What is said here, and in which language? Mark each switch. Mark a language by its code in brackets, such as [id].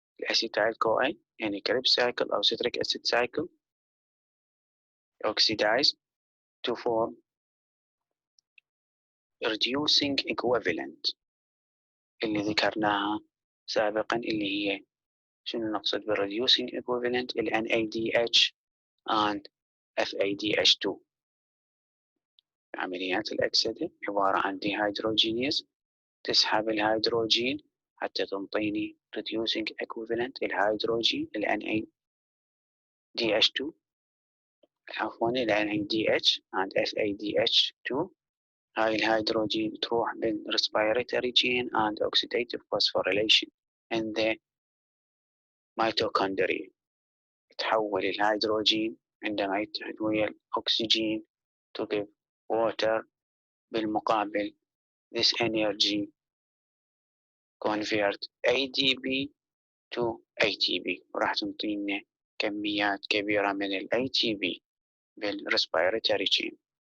[en] Acetyl-CoA in a Krebs cycle or citric acid cycle oxidize to form reducing equivalent [ar] اللي ذكرناها سابقا، اللي هي شنو نقصد بالreducing equivalent؟ [en] ال NADH and FADH2. [ar] عمليات الأكسدة عبارة عن ديهيدروجينيز، تسحب الهيدروجين حتى تنطيني reducing equivalent الهيدروجين ال NADH2 عفوا ال NADH and FADH2. هاي الهيدروجين تروح [en] بالrespiratory chain and oxidative phosphorylation in the mitochondria. [ar] تحول الهيدروجين عندما يتحد ويا الأكسجين [en] to give water. [ar] بالمقابل [en] this energy convert ADP to ATP، [ar] وراح تنطينا كميات كبيرة من ال ATP بالrespiratory chain.